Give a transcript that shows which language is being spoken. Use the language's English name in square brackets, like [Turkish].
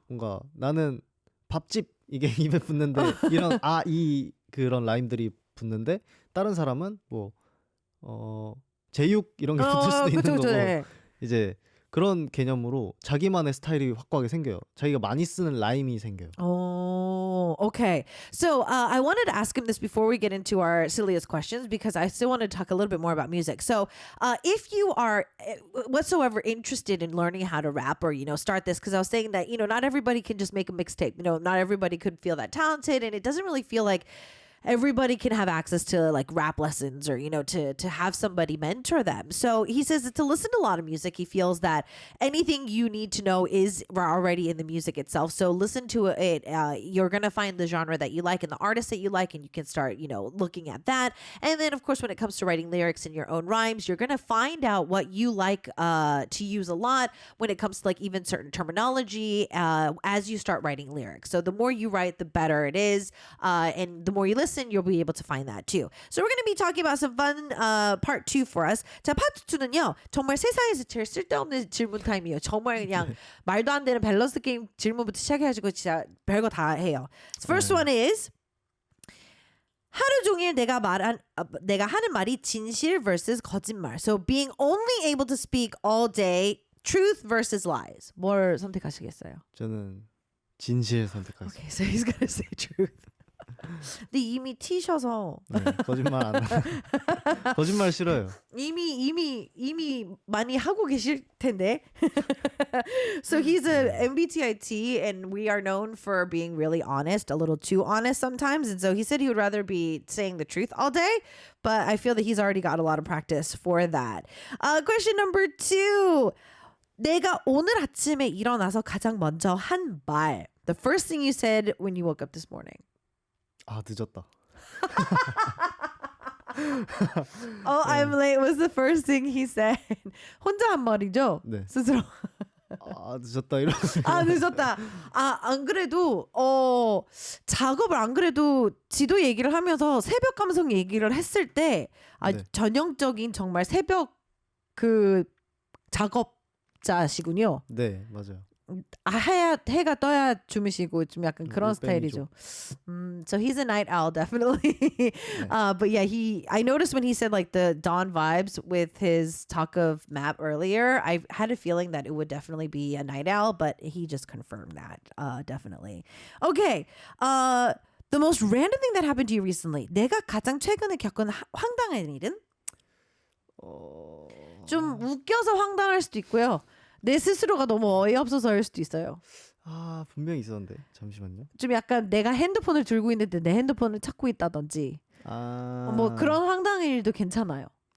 [Korean] 뭔가 나는 밥집 이게 입에 붙는데 이런 이 그런 라임들이 붙는데 다른 사람은 뭐 제육 이런 게 붙을 수도 있는 그쵸, 거고 그쵸, 네. 이제 그런 개념으로 자기만의 스타일이 확고하게 생겨요. 자기가 많이 쓰는 라임이 생겨요. [English] Oh, okay. So I wanted to ask him this before we get into our silliest questions because I still want to talk a little bit more about music. So if you are whatsoever interested in learning how to rap or, start this, because I was saying that, not everybody can just make a mixtape. Not everybody could feel that talented, and it doesn't really feel like everybody can have access to like rap lessons or to have somebody mentor them. So he says that to listen to a lot of music, he feels that anything you need to know is already in the music itself. So listen to it. You're gonna find the genre that you like and the artist that you like, and you can start looking at that. And then of course when it comes to writing lyrics in your own rhymes, you're gonna find out what you like to use a lot when it comes to like even certain terminology as you start writing lyrics. So the more you write, the better it is, and the more you listen, you'll be able to find that too. So we're going to be talking about some fun part 2 for us. [Korean] 자, 파트 2는요. 정말 세상에서 제일 쓸데없는 질문 타임이에요. 정말 그냥 말도 안 되는 밸런스 게임 질문부터 시작해가지고 진짜 별거 다 해요. [English] So first one is [Korean] 하루 종일 내가 하는 말이 진실 versus 거짓말. [English] So being only able to speak all day, truth versus lies. [Korean] 뭘 선택하시겠어요? 저는 진실 선택하겠습니다. [English] Okay, so he's gonna say truth. [Korean] 근데 이미 티셔서 네, 거짓말 안 거짓말 싫어요. 이미 많이 하고 계실 텐데. [English] So he's a MBTI T, and we are known for being really honest, a little too honest sometimes. And so he said he would rather be saying the truth all day, but I feel that he's already got a lot of practice for that. Question number 2. [Korean] 내가 오늘 아침에 일어나서 가장 먼저 한 말. [English] The first thing you said when you woke up this morning. [Korean] 늦었다. [English] I'm late was the first thing he said. [Korean] 혼자 한 말이죠? 네. 스스로. 늦었다 이런. 늦었다. 안 그래도 작업을 안 그래도 지도 얘기를 하면서 새벽 감성 얘기를 했을 때 네. 전형적인 정말 새벽 그 작업자시군요. 네, 맞아요. 해가 떠야 주무시고 좀 약간 그런 스타일이죠. [English] So he's a night owl definitely. But yeah, I noticed when he said like the dawn vibes with his talk of Map earlier, I had a feeling that it would definitely be a night owl, but he just confirmed that definitely. Okay. The most random thing that happened to you recently. [Korean] 내가 가장 최근에 겪은 황당한 일은? 좀 웃겨서 황당할 수도 있고요. 내 스스로가 너무 어이없어서일 수도 있어요. 분명히 있었는데 잠시만요. 좀 약간 내가 핸드폰을 들고 있는데 내 핸드폰을 찾고 있다든지 뭐 그런 황당한 일도 괜찮아요.